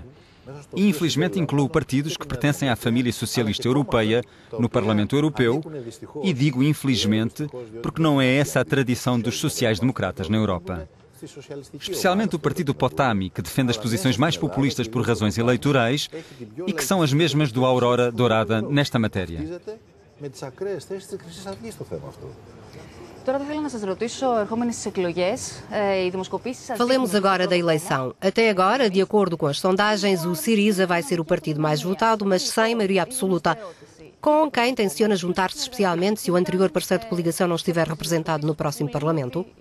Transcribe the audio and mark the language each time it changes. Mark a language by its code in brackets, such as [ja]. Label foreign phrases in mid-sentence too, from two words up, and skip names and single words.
[pt] E, infelizmente, inclui partidos que pertencem à família socialista europeia no Parlamento Europeu, e digo infelizmente porque não é essa a tradição dos sociais-democratas na Europa. Especialmente o partido Potami, que defende as posições mais populistas por razões eleitorais e que são as mesmas do Aurora Dourada nesta matéria. [el] Με τις ακραίες θέσεις της Χρυσής Αυγής στο θέμα αυτό. [pt] Falemos agora da eleição. Até agora, de acordo com as sondagens, o Syriza vai ser o partido mais votado, mas sem maioria absoluta. Com quem tenciona juntar-se especialmente se o anterior parceiro de coligação não estiver representado no próximo Parlamento?